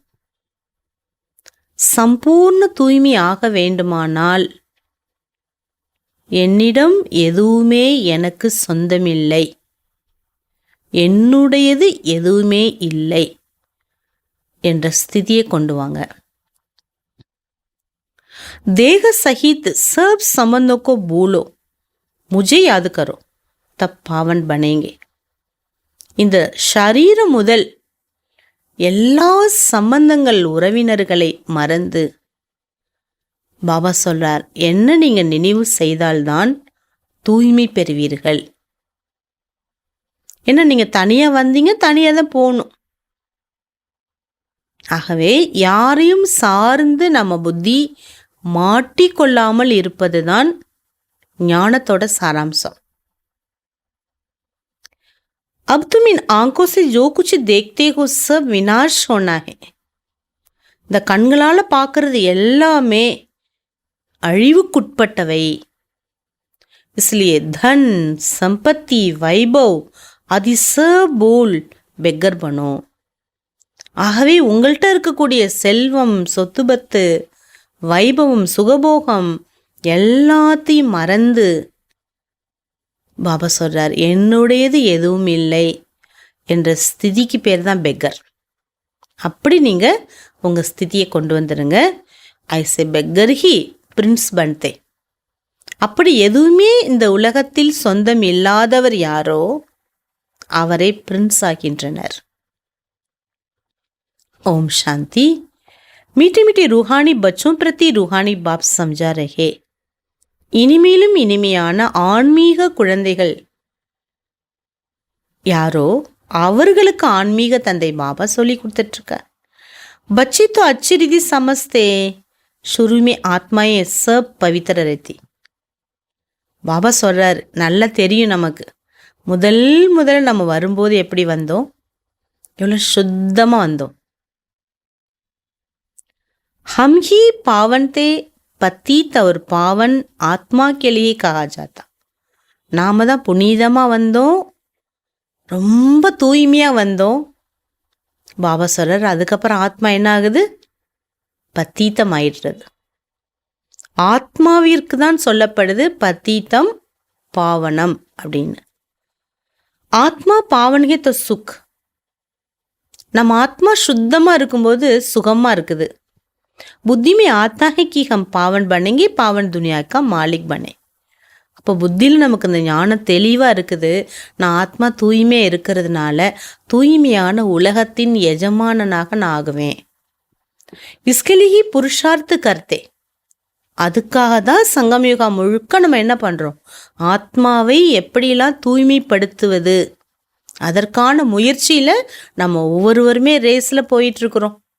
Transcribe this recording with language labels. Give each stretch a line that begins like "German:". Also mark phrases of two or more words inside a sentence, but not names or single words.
Tamil: சம்பூர்ண தூய்மை ஆக வேண்டுமானால் என்னிடம் எதுவுமே எனக்கு சொந்தமில்லை, என்னுடையது எதுவுமே இல்லை என்ற ஸ்திதியை கொண்டு வாங்க.
Hindi: देह सहित सब संबंधों को भूलो, முझे याद करो तब पावन बनेंगे.
Tamil: இந்த ஷரீரம் முதல் எல்லா சம்பந்தங்கள் உறவினர்களை மறந்து பாபா சொல்றார், என்ன நீங்க நினைவு செய்தால்தான் தூய்மை பெறுவீர்கள். ஏன்னா நீங்க தனியா வந்தீங்க, தனியா தான் போகணும். ஆகவே யாரையும் சார்ந்து நம்ம புத்தி மாட்டிக்கொள்ளாமல் இருப்பதுதான் ஞானத்தோட சாராம்சம்.
Hindi: अब तुम इन आंखों से जो कुछ देखते हो सब विनाश होना है.
Tamil: இந்த கண்களால பார்க்கறது எல்லாமே அழிவுக்குட்பட்டவை.
Hindi: इसलिए धन संपत्ति वैभव आदि सब बोल बेगर बनो.
Tamil: ஆகவே உங்கள்கிட்ட இருக்கக்கூடிய செல்வம், சொத்துபத்து, வைபவம், சுகபோகம் எல்லாத்தையும் மறந்து பாபா சொல்றார், என்னுடையது எதுவும் இல்லை என்ற ஸ்திதிக்கு பேர் தான் பெக்கர். அப்படி நீங்க உங்க ஸ்திதியை கொண்டு வந்துருங்க.
Hindi: ऐसे बेगर ही प्रिंस बनते.
Tamil: அப்படி எதுவுமே இந்த உலகத்தில் சொந்தம் இல்லாதவர் யாரோ அவரை பிரின்ஸ் ஆகின்றனர்.
Hindi: ओम शांति. मीठे मीठे रूहानी बच्चों प्रति रूहानी बाप समझा रहे.
Tamil: இனிமேலும் இனிமையான ஆன்மீக குழந்தைகள் யாரோ அவர்களுக்கு ஆன்மீக தந்தை பாபா சொல்லி கொடுத்துட்டு இருக்க.
Hindi: बच्चे तो अच्छी रीति समझते, शुरू में आत्माएं सब पवित्र रहती.
Tamil: பாபா சொல்றார், நல்லா தெரியும் நமக்கு, முதல்ல நம்ம வரும்போது எப்படி வந்தோம், எவ்வளோ சுத்தமா வந்தோம்.
Hindi: हम ही पावन थे, पतित और पावन आत्मा के लिए कहा जाता.
Tamil: நாம தான் புனிதமா வந்தோம், ரொம்ப தூய்மையா வந்தோம். பாபா சொல்றார், அதுக்கப்புறம் ஆத்மா என்ன ஆகுது? பத்தீத்தமாயிடுறது. ஆத்மாவிற்கு தான் சொல்லப்படுது பத்தீத்தம் பாவனம் அப்படின்னு.
Hindi: आत्मा पावनके तो सुख.
Tamil: நம்ம ஆத்மா சுத்தமா இருக்கும்போது சுகமா இருக்குது.
Hindi: புத்தி में आता है कि हम पावन बनेंगे, पावन दुनिया का मालिक बने.
Tamil: அப்போ புத்தியில் நமக்கு இந்த ஞானம் தெளிவாக இருக்குது. நான் ஆத்மா தூய்மையாக இருக்கிறதுனால தூய்மையான உலகத்தின் எஜமானனாக நான் ஆகுவேன்.
Hindi: इसके लिए पुरुषार्थ करते.
Tamil: அதுக்காக தான் சங்கமயுகா முழுக்க நம்ம என்ன பண்ணுறோம், ஆத்மாவை எப்படிலாம் தூய்மைப்படுத்துவது அதற்கான முயற்சியில் நம்ம ஒவ்வொருவருமே ரேஸில் போயிட்டுருக்குறோம்.